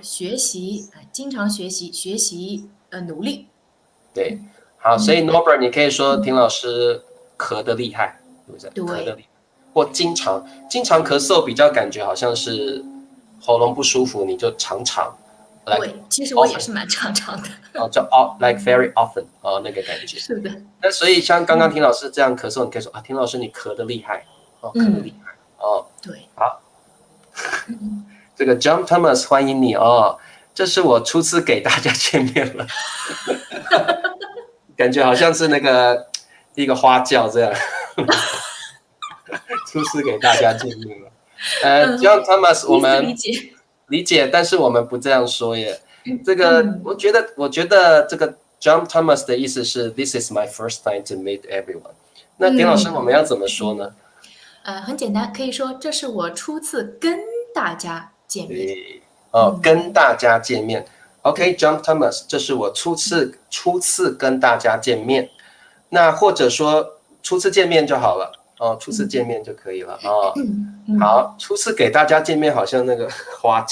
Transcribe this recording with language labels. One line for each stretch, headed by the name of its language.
Chinese: 学习经常学习努力。对，好，所以 Norbert 你可以说婷老师咳得厉害，对不对？咳得对厉害，或经常咳嗽，比较感觉好像是喉咙不舒服，你就常常对，其实我也是蛮常常的。叫
English: like very often
Chinese: 那个感觉。是的，那所以像刚刚婷老师这样咳嗽，你可以说婷老师你咳得厉害，咳得厉害对，好，这个 John Thomas 欢迎你这是我初次给大家见面了。感觉好像是那个一个花轿这样，初次给大家见面了。 John Thomas， 我们理解，但是我们不这样说耶。这个我觉得这个 John Thomas 的意思是
English: This is my first time to meet everyone。
Chinese: 那田老师，我们要怎么说呢？很简单，可以说这是我初次跟大家见面。对，跟大家见面。 OK，John Thomas， 这是我初次跟大家见面。那或者说初次见面就好了初次见面就可以了好，初次给大家见面，好像那个花